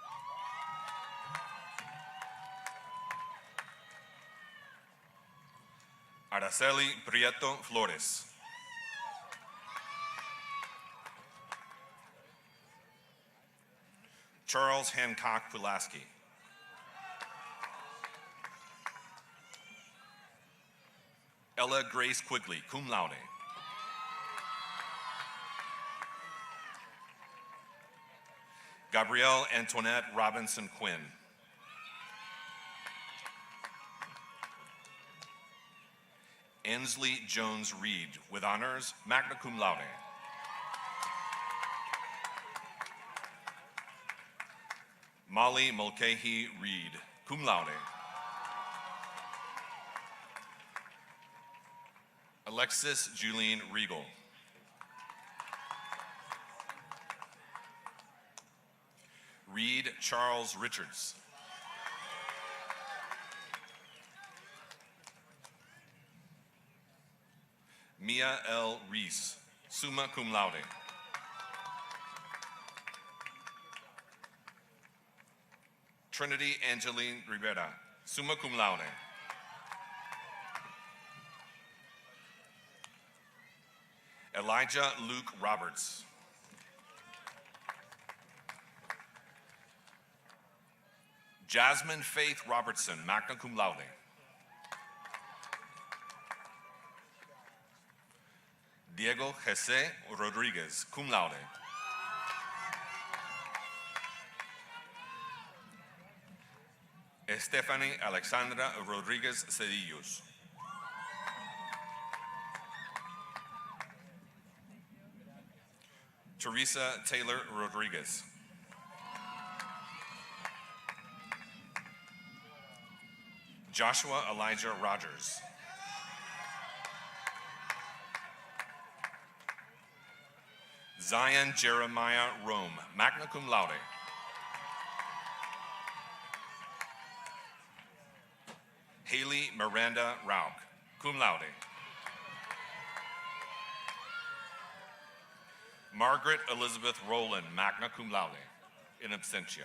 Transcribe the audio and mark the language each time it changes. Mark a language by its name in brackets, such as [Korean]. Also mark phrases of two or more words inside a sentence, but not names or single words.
[English] Araceli Prieto Flores. Charles Hancock Pulaski. Ella Grace Quigley, [Latin] cum laude. [English] Gabrielle Antoinette Robinson Quinn. Ansley Jones Reed, with honors, [Latin] magna cum laude. [English] Molly Mulcahy Reed, [Latin] cum laude. [English] Alexis Julene Regal. Reed Charles Richards. Mia L. Reese, [Latin] summa cum laude. [English] Trinity Angeline Rivera, [Latin] summa cum laude. [English] Elijah Luke Roberts. Jasmine Faith Robertson, [Latin] magna cum laude. [English] Diego Jose Rodriguez, [Latin] cum laude. [English] Stephanie Alexandra Rodriguez Cedillos. Teresa Taylor Rodriguez. Joshua Elijah Rogers. Zion Jeremiah Rome, [Latin] magna cum laude. [English] Haley Miranda Rauch, [Latin] cum laude. [English] Margaret Elizabeth Rowland, [Latin] magna cum laude, in absentia.